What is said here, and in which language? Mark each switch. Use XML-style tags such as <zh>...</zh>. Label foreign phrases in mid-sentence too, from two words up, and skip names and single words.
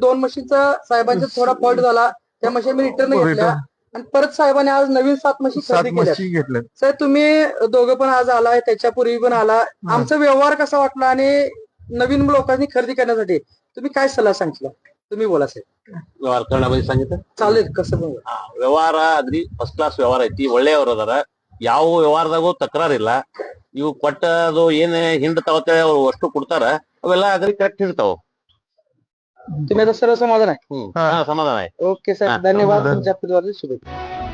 <mr>2 म्हशीचा साहेबांचा थोडा फॉल्ट झाला. त्या म्हशी आम्ही रिटर्न घेतल्या आणि परत साहेबांनी आज नवीन 7 म्हशी 7 खरेदी केल्या. म्हशी घेतल्यात. साहेब तुम्ही दोघं पण आज आलाय, त्याच्यापूर्वी पण आला. आमचा व्यवहार कसा वाटला आणि नवीन लोकांनी खरेदी करण्यासाठी तुम्ही काय सल्ला सांगितला? तुम्ही बोला साहेब.</mr> <kn>ವ್ಯವಹಾರ ಕನ್ನಡದಲ್ಲಿ ಸಂಗೀತ</kn> <mr>चालेल कसं पण.</mr> <kn>ವ್ಯವಹಾರ ಅಗ್ರಿ</kn> <en>first class</en> <kn>ವ್ಯವಹಾರ ಐತಿ, ಒಳ್ಳೆಯವರು ಅದಾರ. ಯಾವ ವ್ಯವಹಾರದಾಗೂ ತಕರಾರಿಲ್ಲ. ಇವು ಕೊಟ್ಟದು ಏನ್ ಹಿಂಡ್ ತಗೋತೇವೆ ಅವ್ರು ಅಷ್ಟು ಕೊಡ್ತಾರ, ಅವೆಲ್ಲ ಅಗ್ರಿ ಕರೆಕ್ಟ್ ಇರ್ತಾವ.</kn> <mr>तुम्ही आता सर्व समाधान आहे?</mr> <kn>ಸಮಾಧಾನ ಆಯ್ತು.</kn> <mr>ओके साहेब, धन्यवाद. तुमच्या शुभेच्छा.</mr>